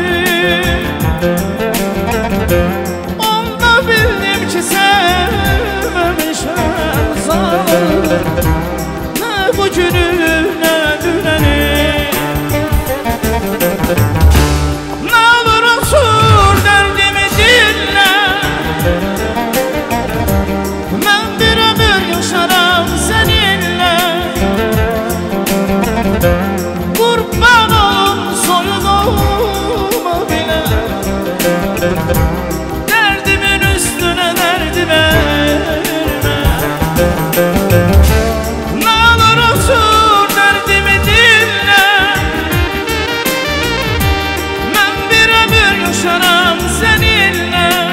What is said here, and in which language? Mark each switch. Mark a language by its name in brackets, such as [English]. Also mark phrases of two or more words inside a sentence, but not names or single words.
[Azerbaijani] Onda bildim ki, sevməmişəm zalım. Nə bu günü, nə dünəni. Nə olur otur dərdimi dinlə, yaşaram seninle. [Turkish] Kurban olun soyunuma bile, derdimin üstüne derdi verme. Ne olur otur derdimi dinle, ben bir ömür yaşaram seninle.